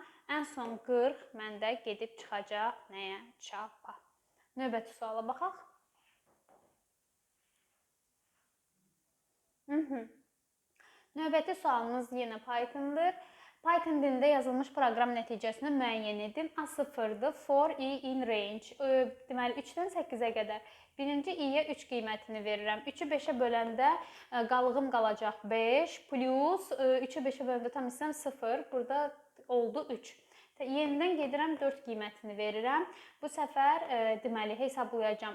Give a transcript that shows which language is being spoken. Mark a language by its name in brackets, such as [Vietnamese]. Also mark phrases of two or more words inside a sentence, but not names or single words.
[Azerbaijani] Ən son 40 məndə gedib çıxacaq nəyə? Çapa. Növbəti suala baxaq. Növbəti sualımız yenə Python-dır. Python dilində yazılmış proqram nəticəsini müəyyən edin. A0-dır, [English] for i in range. [Azerbaijani] Deməli, 3-dən 8-ə qədər. Birinci i-yə 3 qiymətini verirəm. 3-ü 5-ə böləndə qalığım qalacaq 5, plus 3-ü 5-ə böləndə tam hissəm 0. Burada oldu 3. Yenidən gedirəm 4 qiymətini verirəm. Bu səfər deməli hesablayacağam.